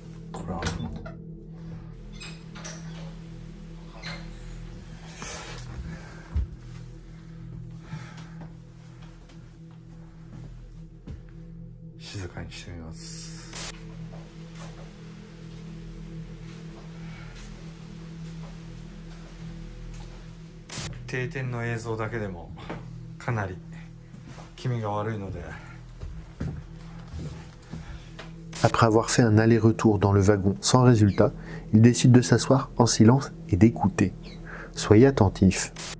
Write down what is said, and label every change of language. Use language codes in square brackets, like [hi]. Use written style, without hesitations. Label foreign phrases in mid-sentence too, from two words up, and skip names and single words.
[ja] これは静かにしてみます。定点の映像だけでもかなり気味が悪いので。 [fr] Après avoir fait un aller-retour dans le wagon sans résultat, il décide de s'asseoir en silence et d'écouter. Soyez attentifs.